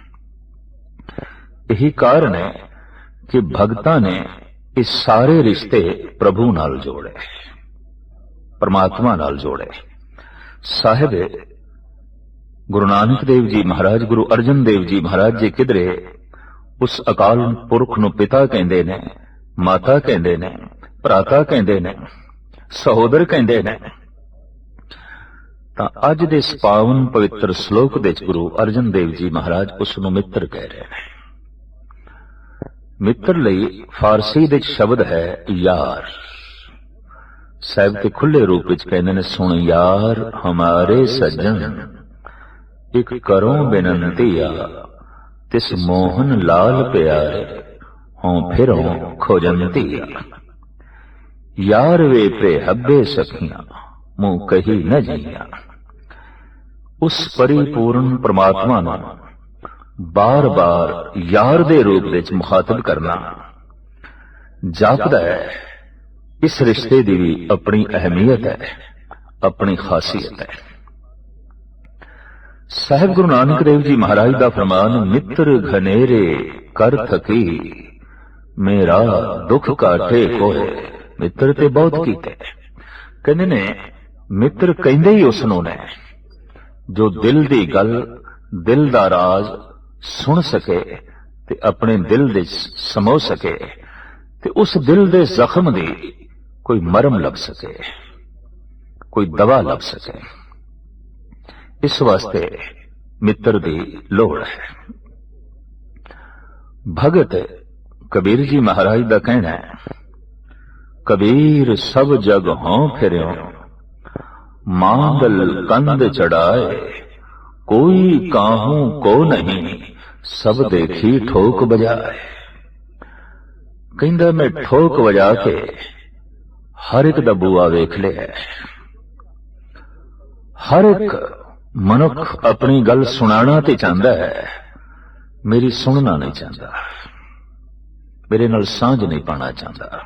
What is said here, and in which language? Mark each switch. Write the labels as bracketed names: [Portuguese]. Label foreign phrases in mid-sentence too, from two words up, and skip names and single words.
[Punjabi] ਯਹੀ ਕਾਰਣ ਹੈ ਕਿ ਭਗਤਾਂ ਨੇ ਇਸ ਸਾਰੇ ਰਿਸ਼ਤੇ ਪ੍ਰਭੂ ਨਾਲ ਜੋੜੇ, ਪਰਮਾਤਮਾ ਨਾਲ ਜੋੜੇ। ਸਾਹਿਬ ਗੁਰੂ ਨਾਨਕ ਦੇਵ ਜੀ ਮਹਾਰਾਜ, ਗੁਰੂ ਅਰਜਨ ਦੇਵ ਜੀ ਮਹਾਰਾਜ ਜੀ ਕਿਧਰੇ ਉਸ ਅਕਾਲ ਪੁਰਖ ਨੂੰ ਪਿਤਾ ਕਹਿੰਦੇ ਨੇ, ਮਾਤਾ ਕਹਿੰਦੇ ਨੇ, ਭਰਾਤਾ ਕਹਿੰਦੇ ਨੇ, ਸਹੋਦਰ ਕਹਿੰਦੇ ਨੇ। ਤਾਂ ਅੱਜ ਦੇ ਇਸ ਪਾਵਨ ਪਵਿੱਤਰ ਸ਼ਲੋਕ ਦੇ ਵਿੱਚ ਗੁਰੂ ਅਰਜਨ ਦੇਵ ਜੀ ਮਹਾਰਾਜ ਉਸ ਨੂੰ ਮਿੱਤਰ ਕਹਿ ਰਹੇ ਨੇ। ਮਿੱਤਰ ਲਈ ਫਾਰਸੀ ਦੇ ਵਿੱਚ ਸ਼ਬਦ ਹੈ ਯਾਰ। ਸਾਹਿਬ ਤੇ ਖੁੱਲੇ ਰੂਪ ਵਿੱਚ ਕਹਿੰਦੇ ਨੇ, ਸੁਣ ਯਾਰ ਹਮਾਰੇ ਸੱਜਣ ਇੱਕ ਕਰੋ ਬੇਨੰਤੀਆ ਤਿਸ ਮੋਹਨ ਲਾਲ ਪਿਆਰੇ ਹੋਂ ਫਿਰੋਂ ਖੋਜੰਤੀਆ। ਯਾਰ ਵੇ ਪੇ ਹੱਬੇ ਸਖੀਆਂ ਮੂੰਹ ਕਹੀ ਨ ਜੀਆ। ਉਸ ਪਰਿਪੂਰਣ ਪਰਮਾਤਮਾ ਨੂੰ ਬਾਰ ਬਾਰ ਯਾਰ ਦੇ ਰੂਪ ਵਿਚ ਮੁਖ਼ਾਤਬ ਕਰਨਾ ਜਾਪਦਾ ਹੈ। [Hindi] इस रिश्ते की भी अपनी अहमियत है, अपनी खासियत है। साहिब गुरु नानक देव जी महाराज का फरमान, मित्र घनेरे कर थकी मेरा दुख काटे कोए। [Punjabi] ਮਿੱਤਰ ਤੇ ਬਹੁਤ ਕੀਤੇ, ਕਹਿੰਦੇ ਨੇ ਮਿੱਤਰ ਕਹਿੰਦੇ ਹੀ ਉਸਨੋਂ ਨੇ ਜੋ ਦਿਲ ਦੀ ਗੱਲ, ਦਿਲ ਦਾ ਰਾਜ਼ ਸੁਣ ਸਕੇ ਤੇ ਅਪਣੇ ਦਿਲ ਦੇ ਸਮੋ ਸਕੇ ਤੇ ਉਸ ਦਿਲ ਦੇ ਜ਼ਖ਼ਮ ਦੀ ਕੋਈ ਮਰਮ ਲੱਗ ਸਕੇ, ਕੋਈ ਦਵਾ ਲੱਗ ਸਕੇ। ਇਸ ਵਾਸਤੇ ਮਿੱਤਰ ਦੀ ਲੋੜ ਹੈ। ਭਗਤ ਕਬੀਰ ਜੀ ਮਹਾਰਾਜ ਦਾ ਕਹਿਣਾ ਹੈ, [Hindi] कबीर सब जग हों फिर्यों मांगल कंद चढ़ाए कोई काहू को नहीं सब देखी ठोक बजाए। [Punjabi] ਕਹਿੰਦਾ ਮੈਂ ਠੋਕ ਬਜਾ ਕੇ ਹਰ ਇੱਕ ਦਾ ਬੂਆ ਵੇਖ ਲਿਆ। ਹਰ ਇੱਕ ਮਨੁੱਖ ਅਪਣੀ ਗੱਲ ਸੁਣਾਨਾ ਤੇ ਚਾਹਤਾ ਹੈ, ਮੇਰੀ ਸੁਣਨਾ ਨਹੀਂ ਚਾਹਤਾ, ਮੇਰੇ ਨਾਲ ਸਾਂਝ ਨਹੀਂ ਪਾਣਾ ਚਾਹਤਾ।